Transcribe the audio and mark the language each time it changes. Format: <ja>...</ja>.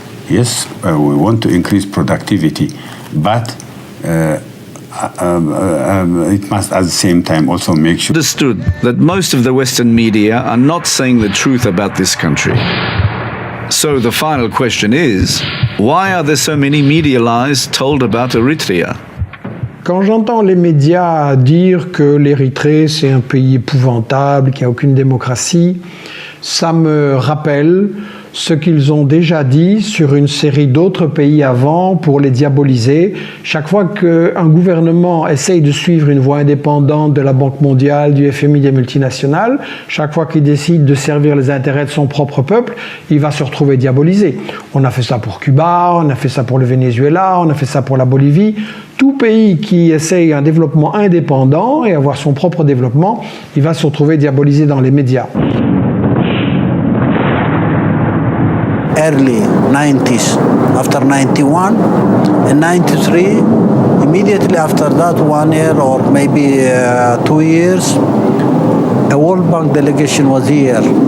<en>Yes, we want to increase productivity, but it must at the same time also make sure. Understood that most of the Western media are not saying the truth about this country. So the final question is, why are there so many media lies told about Eritrea?</en> <fr>Quand j'entends les médias dire que l'Érythrée c'est un pays épouvantable, qu'il n'y a aucune démocratie, ça me rappelle ce qu'ils ont déjà dit sur une série d'autres pays avant pour les diaboliser. Chaque fois qu'un gouvernement essaye de suivre une voie indépendante de la Banque mondiale, du FMI, des multinationales, chaque fois qu'il décide de servir les intérêts de son propre peuple, il va se retrouver diabolisé. On a fait ça pour Cuba, on a fait ça pour le Venezuela, on a fait ça pour la Bolivie. Tout pays qui essaye un développement indépendant et avoir son propre développement, il va se retrouver diabolisé dans les médias.</fr> <en>Early 90s, after 91, in 93, immediately after that, 1 year or maybe 2 years, a World Bank delegation was here.</en>